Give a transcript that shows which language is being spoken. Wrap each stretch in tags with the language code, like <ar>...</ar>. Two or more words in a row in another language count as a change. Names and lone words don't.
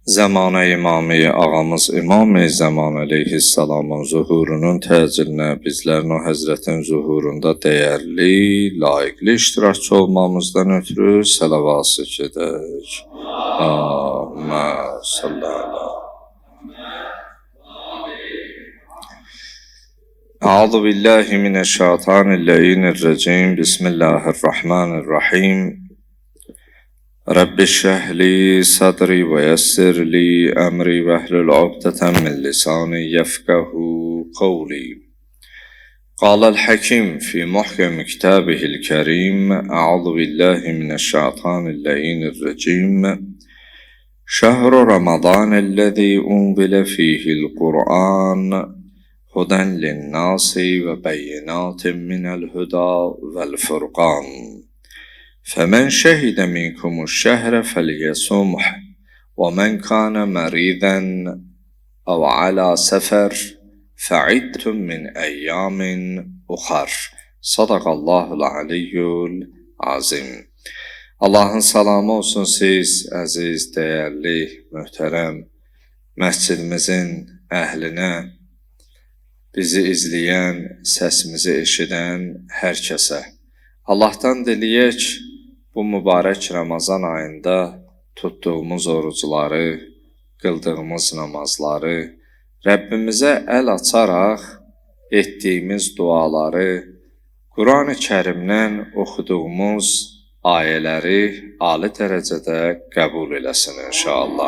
<az>Zəmanə İmami ağamız İmam-ı Zəman əleyhissalamın zuhurunun təcilinə bizlərin o Həzrətin zuhurunda dəyərli, layiqli iştirakçı olmamızdan ötürü səlavası gedək.</az> <ar>اللهم صل على. أعوذ بالله من الشيطان الرجيم. بسم الله الرحمن الرحيم. رب اشرح لي صدري ويسر لي أمري واحلل عقدة من لساني يفقهوا قولي. قال الحكيم في محكم كتابه الكريم. أعوذ بالله من الشيطان الرجيم. شهر رمضان الذي أنزل فيه القرآن هدى للناس وبينات من الهدى والفرقان. فمن شهد منكم الشهر فليصمه ومن كان مريضا أو على سفر فعدة من أيام أخر. صدق الله العلي العظيم.</ar> <az>Allahın salamı olsun siz, əziz, dəyərli, möhtərəm məscidimizin əhlinə, bizi izləyən, səsimizi eşidən hər kəsə. Allahdan diləyək, bu mübarək Ramazan ayında tutduğumuz orucları, qıldığımız namazları, Rəbbimizə əl açaraq etdiyimiz duaları, Quran-ı Kərimdən oxuduğumuz ayələri ali dərəcədə qəbul eləsin inşallah.</az>